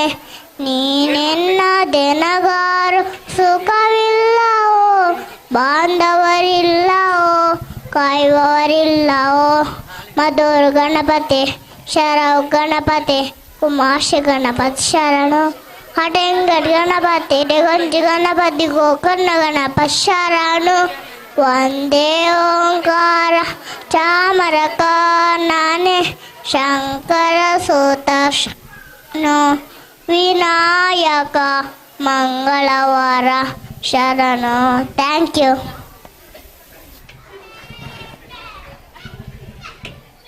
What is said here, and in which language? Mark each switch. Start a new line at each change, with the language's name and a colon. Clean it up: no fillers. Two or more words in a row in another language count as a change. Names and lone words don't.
Kannada: ನೀನೆನ್ನದೆನಗಾರು ಸುಖವಿಲ್ಲವೋ, ಬಾಂಧವರಿಲ್ಲವೋ, ಕಾಯುವವರಿಲ್ಲವೋ. ಮಧುರ ಗಣಪತಿ ಶರವು ಗಣಪತಿ ಕುಮಾಶ ಗಣಪತಿ ಶರಣು. ಹಟೆಂಗಡ್ ಗಣಪತಿ ಗೊಂಜಿ ಗಣಪತಿ ಗೋಕರ್ಣ ಗಣಪತಿ ಶರಣು. ವಂದೇ ಓಂಕಾರ ಚಾಮರ ಕರ್ಣನೆ ಶಂಕರ ಸೂತ ಶರಣು. ವಿನಾಯಕ ಮಂಗಳವಾರ ಶರಣು.
English: Thank you.